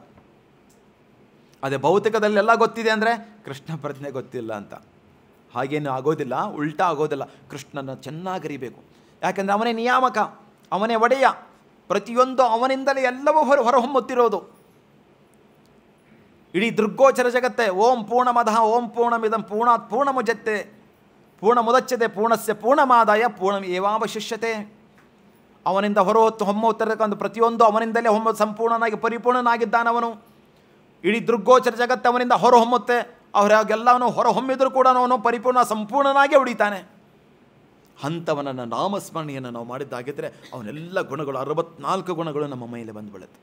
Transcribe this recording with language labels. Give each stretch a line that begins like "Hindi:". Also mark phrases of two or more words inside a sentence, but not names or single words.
Kannada: ಅದೇ ಭೌತಿಕದಲ್ಲೆಲ್ಲ ಗೊತ್ತಿದೆ ಅಂದರೆ ಕೃಷ್ಣ ಪ್ರಜ್ಞೆ ಗೊತ್ತಿಲ್ಲ ಅಂತ. ಹಾಗೇನು ಆಗೋದಿಲ್ಲ, ಉಲ್ಟಾ ಆಗೋದಿಲ್ಲ. ಕೃಷ್ಣನ ಚೆನ್ನಾಗರಿಬೇಕು. ಯಾಕೆಂದರೆ ಅವನೇ ನಿಯಾಮಕ, ಅವನೇ ಒಡೆಯ. ಪ್ರತಿಯೊಂದು ಅವನಿಂದಲೇ ಎಲ್ಲವೂ ಹೊರಹೊಮ್ಮುತ್ತಿರೋದು. ಇಡೀ ದೃಗ್ಗೋಚರ ಜಗತ್ತೇ
Sanskrit: ಓಂ ಪೂರ್ಣಮದಃ ಓಂ ಪೂರ್ಣಮಿದಂ ಪೂರ್ಣಾತ್ ಪೂರ್ಣಮುದಚ್ಯತೆ ಪೂರ್ಣಮುದಚ್ಯತೆ ಪೂರ್ಣಸ್ಯ ಪೂರ್ಣಮಾದಾಯ ಪೂರ್ಣಮೇವಾವಶಿಷ್ಯತೆ.
Kannada: ಅವನಿಂದ ಹೊಮ್ಮುತ್ತಿರತಕ್ಕಂಥ ಪ್ರತಿಯೊಂದು ಅವನಿಂದಲೇ ಸಂಪೂರ್ಣನಾಗಿ ಪರಿಪೂರ್ಣನಾಗಿದ್ದಾನವನು. ಇಡೀ ದೃಗ್ಗೋಚರ ಜಗತ್ತು ಅವನಿಂದ ಹೊರಹೊಮ್ಮುತ್ತೆ. ಅವರಾಗೆಲ್ಲವನು ಹೊರಹೊಮ್ಮಿದರೂ ಕೂಡ ಅವನು ಪರಿಪೂರ್ಣ ಸಂಪೂರ್ಣನಾಗಿ ಉಳಿತಾನೆ. ಅಂಥವನನ್ನು ನಾಮಸ್ಮರಣೆಯನ್ನು ನಾವು ಮಾಡಿದ್ದಾಗಿದ್ದರೆ ಅವನೆಲ್ಲ ಗುಣಗಳು 64 ಗುಣಗಳು ನಮ್ಮ ಮೈಯಲ್ಲಿ ಬಂದುಬಿಡುತ್ತೆ.